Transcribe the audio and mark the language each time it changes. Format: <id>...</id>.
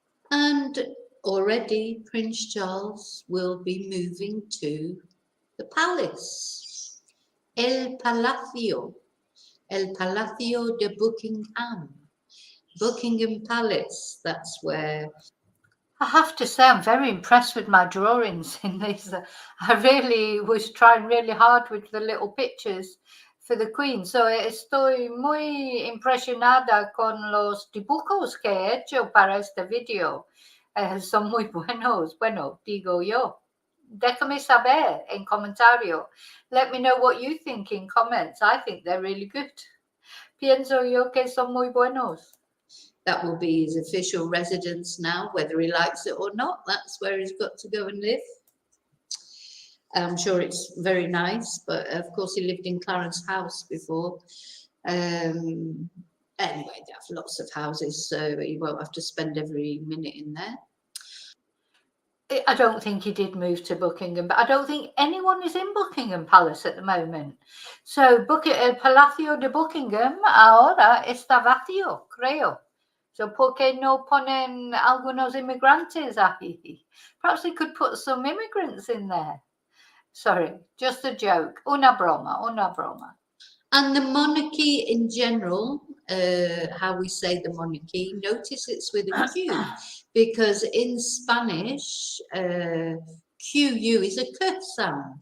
<en>And already Prince Charles will be moving to the palace, el Palacio de Buckingham. Buckingham Palace, that's where... I have to say, I'm very impressed with my drawings in this. I really was trying really hard with the little pictures for the Queen.</en> <es>So estoy muy impresionada con los dibujos que he hecho para este video. Son muy buenos. Bueno, digo yo. Déjame saber en comentario.</es> <en>Let me know what you think in comments. I think they're really good.</en> <es>Pienso yo que son muy buenos.</es> <en>That will be his official residence now, whether he likes it or not. That's where he's got to go and live. I'm sure it's very nice, but of course he lived in Clarence House before. Anyway, they have lots of houses, so he won't have to spend every minute in there. I don't think he did move to Buckingham, but I don't think anyone is in Buckingham Palace at the moment.</en> <es>So el Palacio de Buckingham ahora está vacío, creo. So, ¿por qué no ponen algunos inmigrantes ahí?</es> <en>Perhaps they could put some immigrants in there. Sorry, just a joke.</en> <es>Una broma, una broma.</es> <en>And the monarchy in general, how we say the monarchy, notice it's with a Q, because in Spanish, QU is a K sound.</en>